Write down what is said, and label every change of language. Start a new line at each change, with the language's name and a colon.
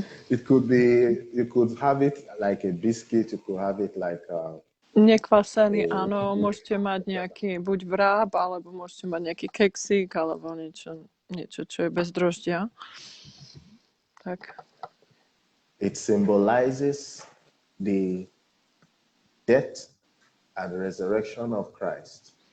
English: It could be, you could have it like a biscuit, you could have it like
Slovak: nekvasený, áno, môžete mať nejaký buď vráb, alebo môžete mať nejaký keksík, alebo niečo, čo je bez droždia. Tak.
English: It symbolizes the death and resurrection of Christ.